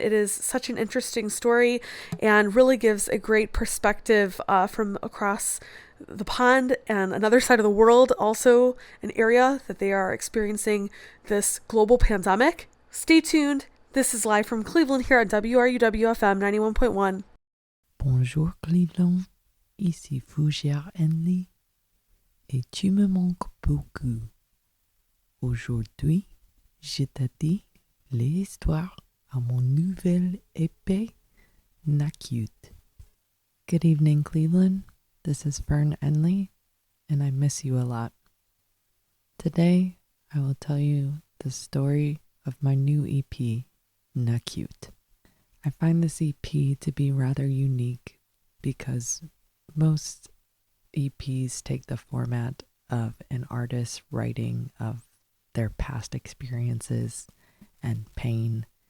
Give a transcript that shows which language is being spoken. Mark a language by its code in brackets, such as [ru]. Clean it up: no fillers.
[en] It is such an interesting story and really gives a great perspective from across the pond and another side of the world, also an area that they are experiencing this global pandemic. Stay tuned. This is live from Cleveland here at WRUW-FM 91.1. [fr] Bonjour Cleveland, ici Fern Enley, et tu me manques beaucoup. Aujourd'hui, je te dis l'histoire à mon nouvel épée, Acute. [en] Good evening, Cleveland. This is Fern Enley, and I miss you a lot. Today, I will tell you the story of my new EP, Acute. I find this EP to be rather unique because most EPs take the format of an artist writing of their past experiences and pain.